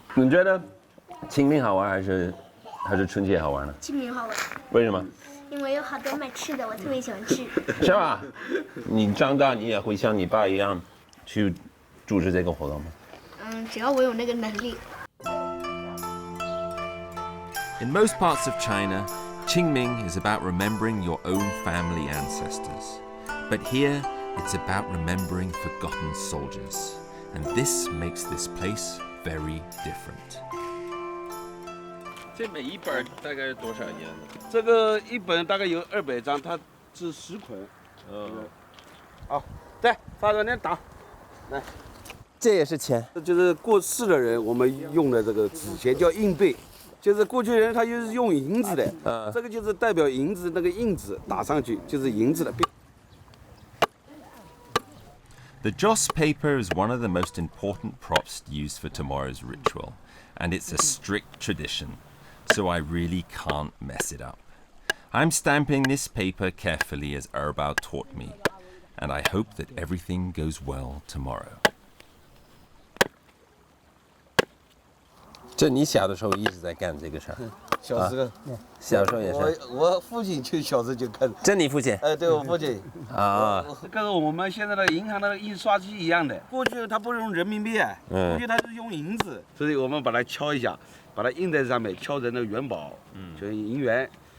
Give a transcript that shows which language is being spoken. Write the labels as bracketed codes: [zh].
[zh] 你觉得清明好玩还是春节好玩呢？清明好玩。为什么？因为有好多卖吃的，我特别喜欢吃。是吧？你长大你也会像你爸一样去组织这个活动吗？只要我有那个能力。 [en] In most parts of China, Qingming is about remembering your own family ancestors. But here, it's about remembering forgotten soldiers. And this makes this place very different. [zh] 这每一本大概是多少页呢？这个一本大概有200张，它是10捆。好，再发到那打，来。这也是钱。这就是过世的人我们用的这个纸钱叫硬币，就是过去人他就是用银子的，这个就是代表银子那个印子打上去就是银子的。 [en] The joss paper is one of the most important props used for tomorrow's ritual, and it's a strict tradition, so I really can't mess it up. I'm stamping this paper carefully as Erbao taught me, and I hope that everything goes well tomorrow. [zh] 这你小的时候一直在干这个事儿？小时候，小时候也是。我父亲就小时候就开始。这你父亲？对我父亲。啊。跟我们现在的银行的印刷机一样的，过去他不用人民币，过去他是用银子，所以我们把它敲一下，把它印在上面，敲成那个元宝，就是银元。